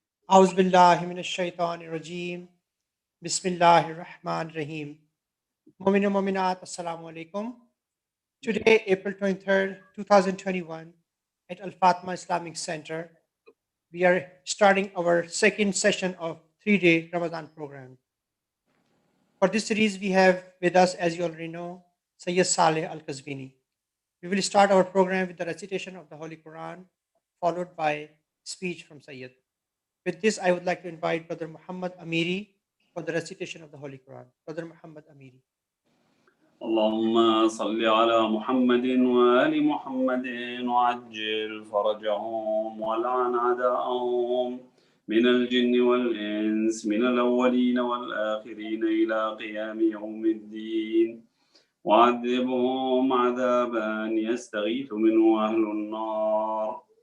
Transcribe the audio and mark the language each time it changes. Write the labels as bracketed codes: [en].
[ar] أعوذ بالله من الشيطان الرجيم بسم الله الرحمن الرحيم Mu'min and Mu'minat, Assalamu alaikum. [en] Today, April 23rd, 2021, at Al Fatma Islamic Center, we are starting our second session of 3-day Ramadan program. For this series, we have with us, as you already know, Sayyid Saleh al-Qazwini. We will start our program with the recitation of the Holy Quran, followed by speech from Sayyid. With this, I would like to invite Brother Muhammad Amiri for the recitation of the Holy Quran. Brother Muhammad Amiri. [ar] اللهم صل على محمد وآل محمد وعجل فرجهم ولعن أعداءهم من الجن والإنس من الأولين والآخرين إلى قيام يوم الدين وعذبهم عذابا يستغيث منه أهل النار.